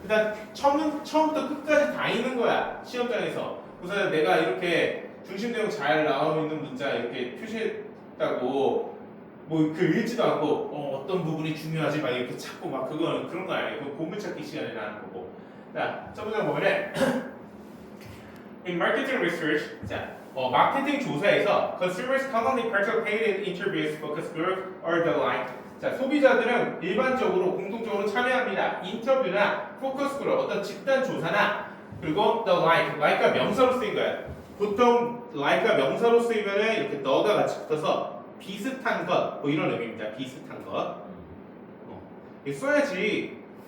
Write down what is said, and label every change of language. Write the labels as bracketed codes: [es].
[ko] 일단 처음부터 끝까지 다 있는 거야. 시험장에서. 우선 내가 이렇게 중심 내용 잘 나와 있는 문자 이렇게 표시했다고 읽지도 않고 어떤 부분이 중요하지 막 이렇게 찾고 막 그런 거 아니에요. 그 보물 찾기 시간에 나는 거고. [en] 자, 첫 번째 보면은 in marketing research, [ko] 자, 마케팅 조사에서 [en] consumers commonly participate in interviews, focus group, or the like. [ko] 자, 소비자들은 일반적으로 공통적으로 참여합니다. 인터뷰나 포커스 그룹, 어떤 집단 조사나 그리고 the like가 명사로 쓰인 거야. 보통 like가 명사로 쓰이면은 이렇게 너가 같이 붙어서 비슷한 것, 뭐 이런 의미입니다. 비슷한 것. 이거 써야지.